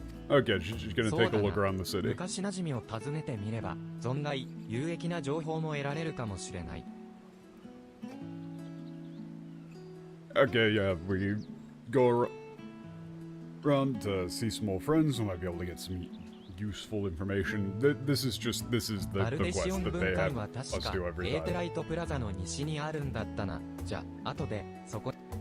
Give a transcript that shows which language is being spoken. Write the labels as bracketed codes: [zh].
[en] Okay, she's gonna take a look around the city. [ja] 昔馴染みを訪ねてみれば、存外有益な情報も得られるかもしれない。 [en] Okay, yeah, we go around to see some old friends. We might be able to get some useful information. This is the quest that they have us do every time.